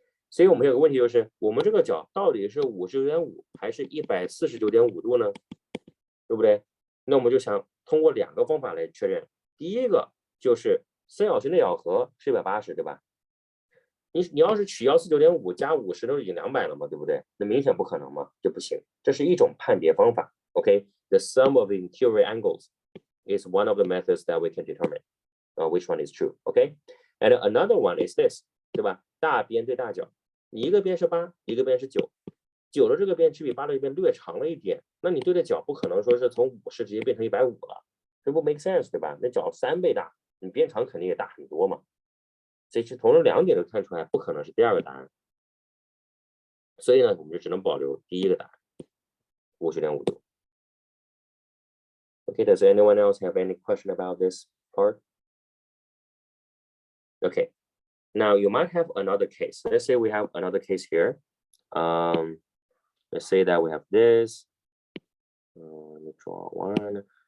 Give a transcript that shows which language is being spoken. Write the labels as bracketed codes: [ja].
[zh] 所以我们有个问题就是，我们这个角到底是59.5还是149.5度呢？对不对？那我们就想通过2个方法来确认。第一个就是三角形的咬合是180，对吧？你要是取149.5加50都已经200了嘛，对不对？那明显不可能嘛，就不行。这是一种判别方法。 [en] OK，the sum of interior angles is one of the methods that we can determine which one is true. OK，and another one is this， [zh] 对吧？大边对大角，你一个边是8，一个边是9。9的这个边只比8的这边略长了一点，那你对着角不可能说是从50直接变成150了，这不 make sense 对吧？那角3倍大，你边长肯定也大很多嘛。所以从这2点就看出来，不可能是第2个答案。所以呢，我们就只能保留第1个答案，50.5度。 [en] Okay, does anyone else have any question about this part? Okay, now you might have another case. Let's say we have another case here. Let's say that we have this. Let me draw one.